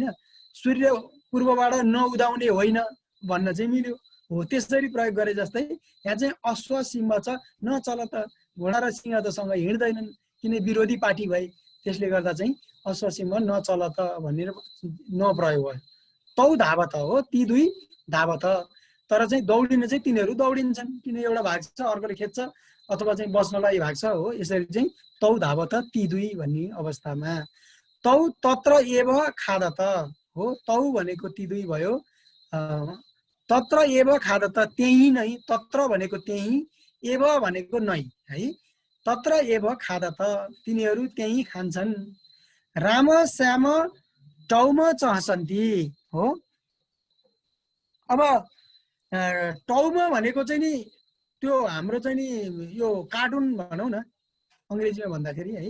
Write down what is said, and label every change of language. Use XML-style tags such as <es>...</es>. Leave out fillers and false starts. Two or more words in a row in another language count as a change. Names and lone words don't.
<ne>सूर्य पूर्वबाट नउदाउने होइन भन्न चाहिँ मिल्यो हो, त्यसरी प्रयोग गरे जस्तै यहाँ चाहिँ</ne> <sa>अश्व सिंह</sa> <ne>छ</ne> <sa>न चलत,</sa> <ne>घोडा र सिंह त सँग हिँड्दैनन् किन विरोधी पार्टी भए, त्यसले गर्दा चाहिँ</ne> <sa>अश्व सिंह न चलत</sa> <ne>भनेर न प्रयोग भयो।</ne> <sa>तौ धावत</sa> <ne>हो,</ne> <sa>ती दुई धावत,</sa> <ne>तर चाहिँ दौडिन चाहिँ तिनीहरू दौडिन्छन्, किन एउटा भाग्छ अर्कोले खेद्छ अथवा चाहिँ बस्नलाई भाग्छ हो। यसरी चाहिँ</ne> <sa>तौ धावत</sa> <ne>ती दुई भन्ने अवस्थामा।</ne> <sa>तौ तत्र एव खादत</sa> <ne>हो, तौ भनेको ती दुई भयो,</ne> <sa>तत्र एव खादत</sa> <ne>त्यही नै, तत्र भनेको त्यही, एव भनेको नै है।</ne> <sa>तत्र एव खादत</sa> <ne>तिनीहरू त्यही खान्छन्।</ne> <sa>राम श्याम टौमा चहसन्ती हो।</sa> <ne>अब टौमा भनेको चाहिँ नि त्यो हाम्रो चाहिँ नि यो कार्टुन भनौँ न अङ्ग्रेजीमा भन्दाखेरि है।</ne>